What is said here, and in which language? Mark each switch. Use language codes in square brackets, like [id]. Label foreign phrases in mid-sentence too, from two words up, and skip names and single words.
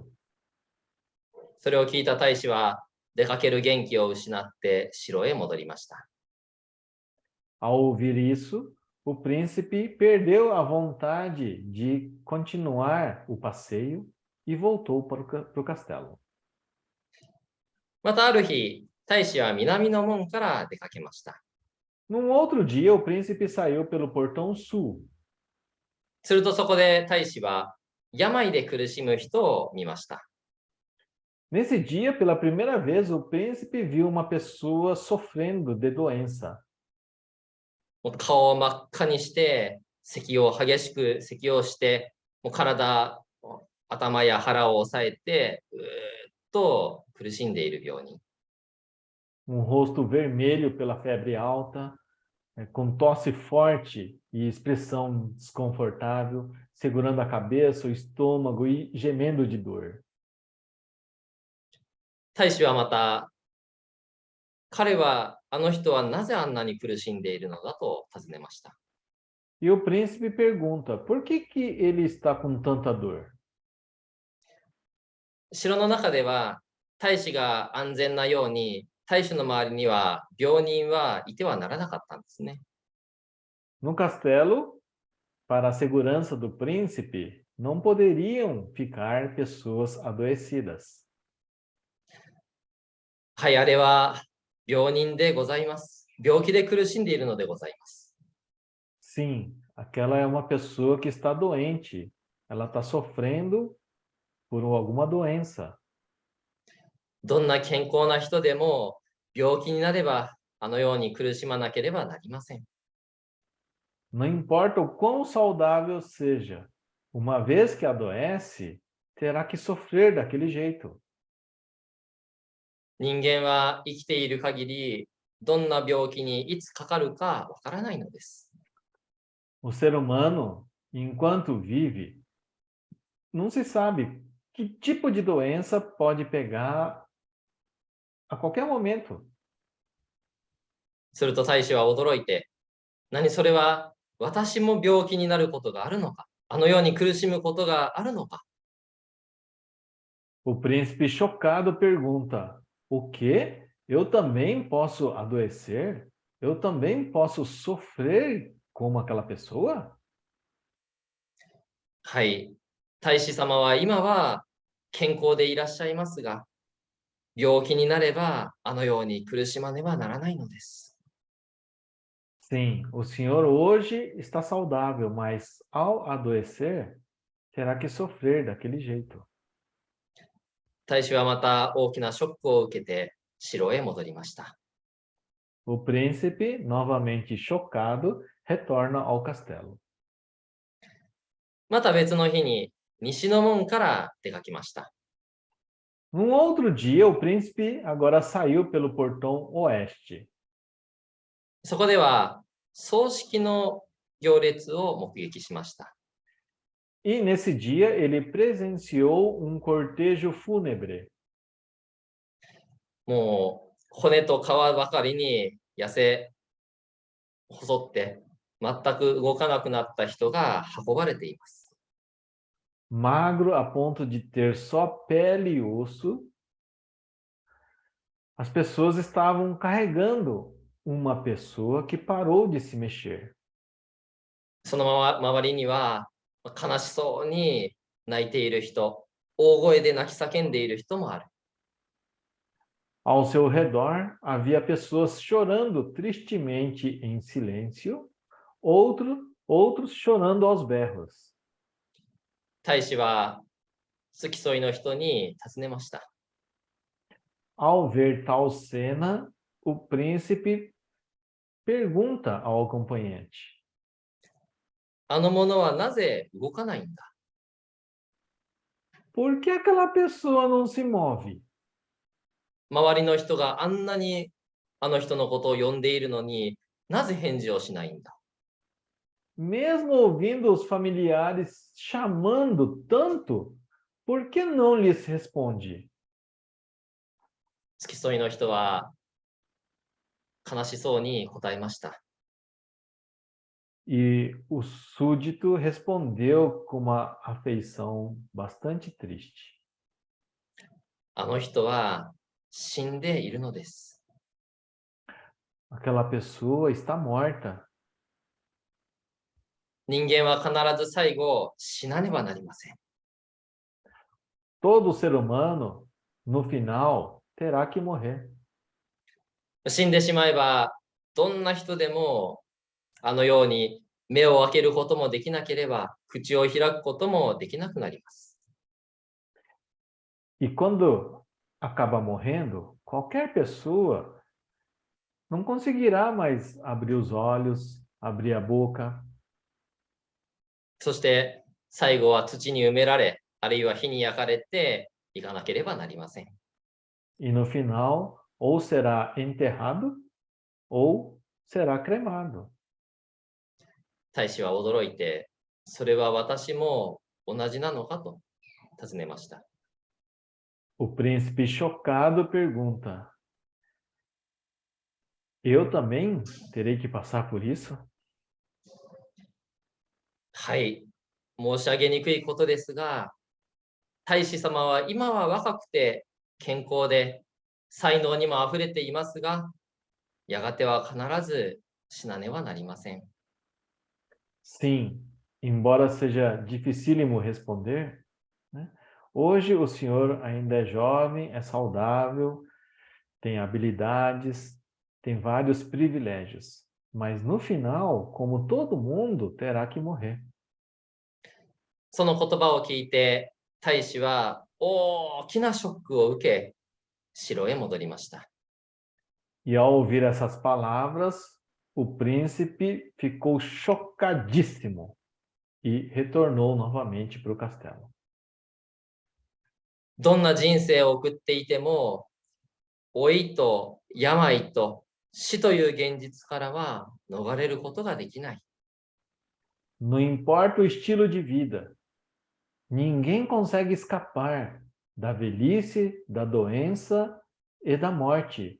[ja] それを聞いた大使は出かける元気を失って城へ戻りました。 [pt] Ao ouvir isso, o príncipe perdeu a vontade de continuar o passeio e voltou para o castelo. [ja] またある日、大使は南の門から出かけました。 [pt] Num outro dia, o príncipe saiu pelo portão sul. [ja] するとそこで大使は病で苦しむ人を見ました。 [pt] Nesse dia, pela primeira vez, o príncipe viu uma pessoa sofrendo de doença. [ja] もう顔を真っ赤にして、激しく咳をして、もう体、頭や腹を押さえて、うーっと苦しんでいる病人。 [pt] Um rosto vermelho pela febre alta, com tosse forte e expressão desconfortável, segurando a cabeça, o estômago e gemendo de dor. [ja] 大使はまた、あの人はなぜあんなに苦しんでいるのだと尋ねました。 [pt] E o príncipe pergunta: por que ele está com tanta dor? [ja] 城の中では、大使が安全なように、大使の周りには病人はいてはならなかったんですね。 [pt] No castelo, para a segurança do príncipe, não poderiam ficar pessoas adoecidas. [ja] はい、あれは病人でございます。病気で苦しんでいるのでございます。 [pt] Sim, aquela é uma pessoa que está doente. Ela está sofrendo por alguma doença. [ja] どんな健康な人でも病気になればあのように苦しまなければなりません。 [pt] Não importa o quão saudável seja, uma vez que adoece, terá que sofrer daquele jeito. [ja] 人間は生きている限り、どんな病気にいつかかるかわからないのです。 [pt] O ser humano, enquanto vive, não se sabe que tipo de doença pode pegar a qualquer momento. [ja] すると大使は驚いて、何それは私も病気になることがあるのか、あのように苦しむことがあるのか。 [pt] O príncipe chocado pergunta: o quê? Eu também posso adoecer? Eu também posso sofrer como aquela pessoa? [ja] はい、大使様は今は健康でいらっしゃいますが、病気になればあのように苦しまねばならないのです。 [pt] Sim, o senhor hoje está saudável, mas ao adoecer, terá que sofrer daquele jeito. [ja] 大使はまた大きなショックを受けて城へ戻りました。 [pt] O príncipe, novamente chocado, retorna ao castelo. [ja] また別の日に西の門から出かけました。 [pt] Num outro dia, o príncipe agora saiu pelo portão oeste. [ja] そこでは葬式の行列を目撃しました。 [pt] E nesse dia ele presenciou um cortejo fúnebre. [ja] もう骨と皮ばかりに痩せ細って全く動かなくなった人が運ばれています。 [pt] Magro a ponto de ter só pele e osso, as pessoas estavam carregando uma pessoa que parou de se mexer. [ja] その周りには悲しそうに泣いている人、大声で泣き叫んでいる人もある。 [pt] Ao seu redor havia pessoas chorando tristemente em silêncio, outros chorando aos berros. [ja] 大使は付き添いの人に尋ねました。 [pt] Ao ver tal cena, o príncipe pergunta ao acompanhante: [ja] あの者はなぜ動かないんだ。 [pt] por que aquela pessoa não se move? [ja] 周りの人があんなにあの人のことを呼んでいるのになぜ返事をしないんだ。 [pt] Mesmo ouvindo os familiares chamando tanto, por que não lhes responde? [ja] 付き添いの人は悲しそうに答えました。 [pt] E o súdito respondeu com uma afeição bastante triste: [ja] あの人は死んでいるのです。 [pt] aquela pessoa está morta. [ja] 人間は必ず最後死なねばなりません。 [pt] Todo ser humano, no final, terá que morrer. [ja] 死んでしまえばどんな人でもあのように目を開けることもできなければ口を開くこともできなくなります。 [pt] E quando acaba morrendo, qualquer pessoa não conseguirá mais abrir os olhos, abrir a boca. [ja] そして最後は土に埋められ、あるいは火に焼かれていかなければなりません。 [pt] E no final, ou será enterrado, ou será cremado. [ja] 大使は驚いて、それは私も同じなのかと尋ねました。 [pt] O príncipe, chocado, pergunta: eu também terei que passar por isso? [ja] はい、申し上げにくいことですが、大使様は今は若くて健康で才能にもあふれていますが、やがては必ず死なねばなりません。 [pt] Sim, embora seja dificílimo responder, né? Hoje o senhor ainda é jovem, é saudável, tem habilidades, tem vários privilégios. Mas no final, como todo mundo, terá que morrer. [ja] その言葉を聞いて、大使は大きなショックを受け、城へ戻りました。 [pt] E ao ouvir essas palavras, o príncipe ficou chocadíssimo e retornou novamente para o castelo. [ja] どんな人生を送っていても、老いと病と死という現実からは逃れることができない。 [pt] Não importa o estilo de vida, ninguém consegue escapar da velhice, da doença e da morte.